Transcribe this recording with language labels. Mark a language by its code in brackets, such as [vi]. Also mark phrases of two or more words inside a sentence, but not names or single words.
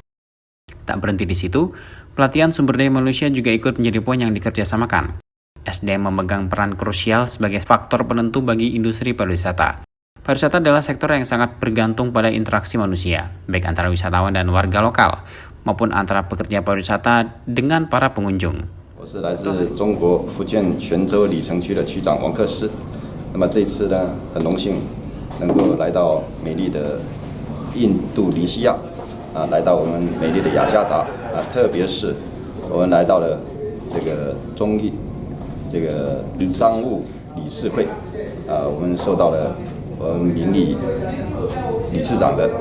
[id] Tak berhenti di situ, pelatihan sumber daya manusia juga ikut menjadi poin yang dikerjasamakan. SDM memegang peran krusial sebagai faktor penentu bagi industri pariwisata. Pariwisata adalah sektor yang sangat bergantung pada interaksi manusia, baik antara wisatawan dan warga lokal, maupun antara pekerja pariwisata dengan para pengunjung. [zh] 我是来自中国福建泉州里城区的区长王克师。那么这次呢，很荣幸能够来到美丽的印度尼西亚，来到我们美丽的雅加达，特别是我们来到了这个中印这个商务理事会，我们受到了我们名理理事长的